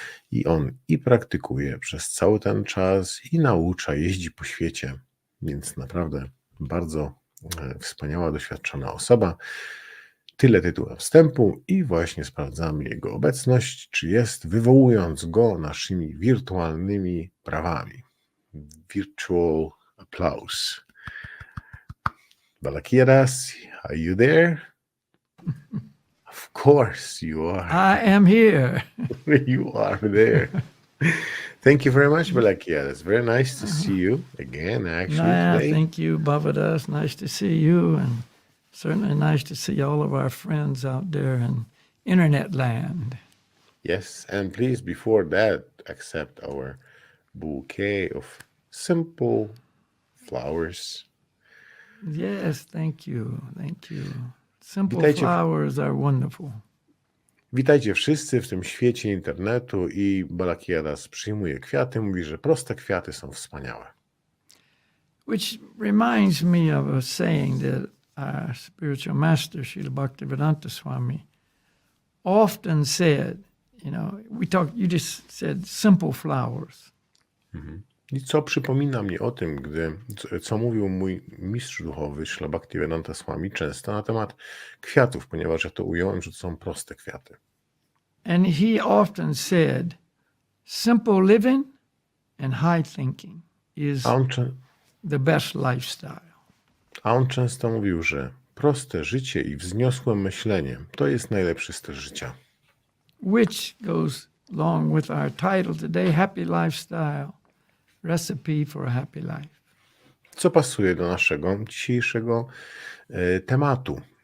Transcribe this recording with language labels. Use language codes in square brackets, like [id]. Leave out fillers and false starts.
[pl] I on i praktykuje przez cały ten czas, i naucza, jeździ po świecie, więc naprawdę bardzo wspaniała, doświadczona osoba. Tyle tytułem wstępu i właśnie sprawdzamy jego obecność, czy jest, wywołując go naszymi wirtualnymi prawami. [en] Virtual applause. Balakia Das, are you there? Of course you are. I am here. You are there. Thank you very much, Balakia. It's very nice to see you again, actually. Today. Thank you, Bhavadas. Nice to see you, and certainly nice to see all of our friends out there in internet land. Yes, and please, before that, accept our bouquet of simple flowers. Yes, thank you. Thank you. Simple flowers are wonderful. [pl] Witajcie wszyscy w tym świecie internetu i Balakia Das przyjmuje kwiaty, mówi, że proste kwiaty są wspaniałe. [en] Which reminds me of a saying that our spiritual master, Srila Bhaktivedanta Swami, often said, you just said simple flowers. [pl] I co przypomina mnie o tym, co mówił mój mistrz duchowy, Srila Bhaktivedanta Swami, często na temat kwiatów, ponieważ ja to ująłem, że to są proste kwiaty. [en] And he often said, simple living and high thinking is the best lifestyle. [pl] A on często mówił, że proste życie i wzniosłe myślenie to jest najlepszy styl życia. [en] Which goes along with our title today, Happy Lifestyle, Recipe for a Happy Life. [pl] Co pasuje do naszego dzisiejszego tematu.